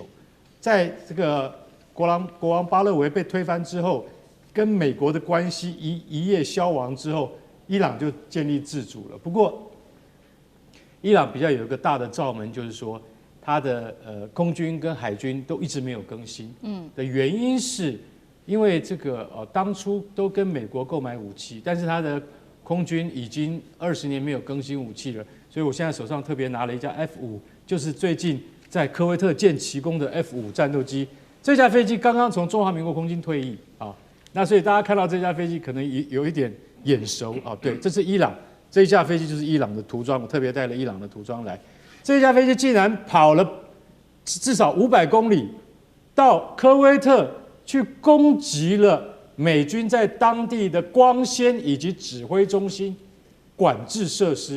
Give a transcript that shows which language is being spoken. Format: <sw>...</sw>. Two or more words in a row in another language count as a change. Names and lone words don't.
<zh>在這個國王巴勒維被推翻之後，跟美國的關係一夜消亡之後，伊朗就建立自主了。不過，伊朗比較有一個大的罩門，就是說它的空軍跟海軍都一直沒有更新。的原因是因為這個當初都跟美國購買武器，但是它的空軍已經20年沒有更新武器了，所以我現在手上特別拿了一架 F5，就是最近在科威特建奇功的 F5 戰鬥機。這架飛機剛剛從中華民國空軍退役啊。那所以大家看到這架飛機可能有一點眼熟啊，對，這是伊朗，這一架飛機就是伊朗的塗裝，我特別帶了伊朗的塗裝來。這架飛機竟然跑了至少500公里，到科威特去攻擊了美軍在當地的光纖以及指揮中心管制設施。</zh>